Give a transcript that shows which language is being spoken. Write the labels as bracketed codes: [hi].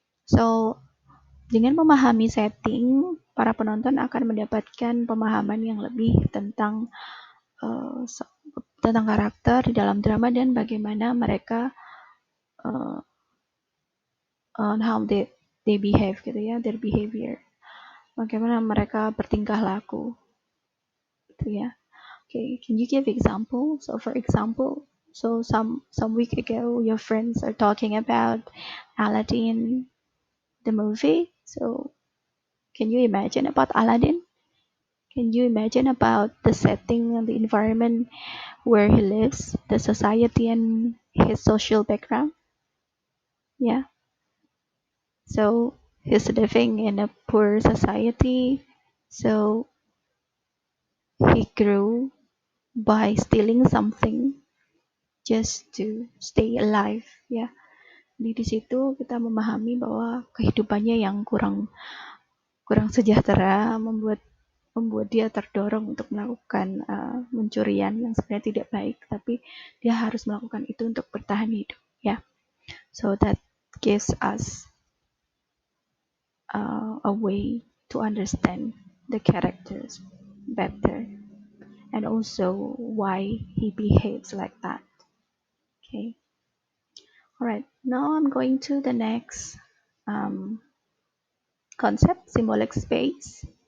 [id] So, dengan memahami setting, para penonton akan mendapatkan pemahaman yang lebih tentang karakter di dalam drama dan bagaimana mereka [en] on how they behave [id] gitu ya, [en] their behavior. [id] Bagaimana mereka bertingkah laku gitu ya. [en] Okay, can you give example? So for example, so some week ago your friends are talking about Aladdin the movie. So can you imagine about Aladdin? Can you imagine about the setting and the environment where he lives, the society and his social background? Yeah. So he's living in a poor society. So he grew by stealing something just to stay alive. [id] Ya. Di situ kita memahami bahwa kehidupannya yang kurang sejahtera membuat dia terdorong untuk melakukan pencurian yang sebenarnya tidak baik, tapi dia harus melakukan itu untuk bertahan hidup. Ya. [en] So that gives us a way to understand the characters better and also why he behaves like that. Okay. Alright, now I'm going to the next concept, symbolic space.